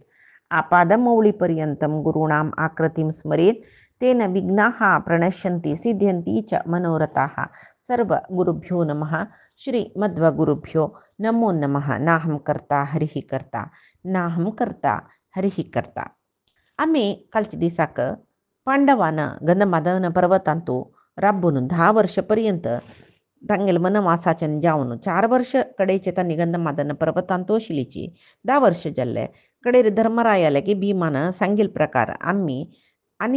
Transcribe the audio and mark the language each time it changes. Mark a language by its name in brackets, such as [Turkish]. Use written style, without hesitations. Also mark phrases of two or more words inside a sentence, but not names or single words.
[Sanskrit] आपादमौलिपर्यन्तं गुरूणाम् आकृतिं स्मरेत् तेन विघ्नाः प्रणश्यन्ति सिद्ध्यन्ति च मनोरथाः। सर्वगुरुभ्यो नमः। श्रीमद्वगुरुभ्यो नमो नमः। नाहं कर्ता हरिः कर्ता नाहं कर्ता हरिः कर्ता. [Konkani] आम्ही कालच्या दिसाक पांडवानं गंधमादन पर्वतांतू राबून 10 वर्षपर्यंत तांगेल वनवासाच्यान जावन 4 वर्ष कडेचे तांणी गंधमादन पर्वतांतू आशिल्लीची 10 वर्ष जाल्ले कडेर धर्मरायाले की भीमान सांगील प्रकार आम्ही आनी